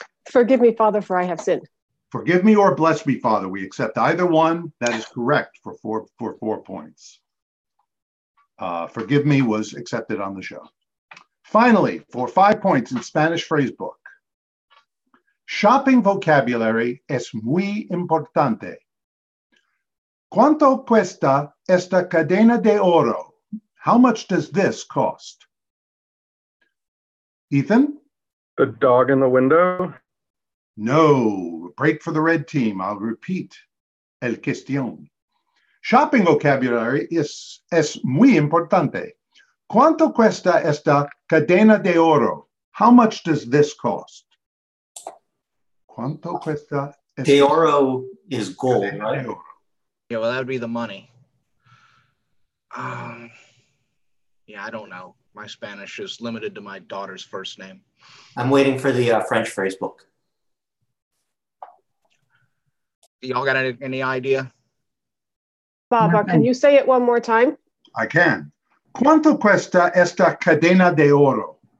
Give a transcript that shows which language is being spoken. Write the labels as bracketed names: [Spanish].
[English] Forgive me, Father, for I have sinned. Forgive me or bless me, Father. We accept either one. That is correct for 4 points. Forgive me was accepted on the show. Finally, for 5 points in Spanish phrasebook. [Spanish] Shopping vocabulary es muy importante. ¿Cuánto cuesta esta cadena de oro? [English] How much does this cost? Ethan? The dog in the window? No. Break for the red team. I'll repeat. [Spanish] El cuestión. Shopping vocabulary es muy importante. ¿Cuánto cuesta esta cadena de oro? [English] How much does this cost? [Spanish] ¿Cuánto cuesta? [English] De oro is gold, right? Yeah, well, that would be the money. Yeah, I don't know. My Spanish is limited to my daughter's first name. I'm waiting for the French phrase book. Y'all got any idea? Baba, can you say it one more time? I can. [Spanish] ¿Cuánto cuesta esta cadena de oro?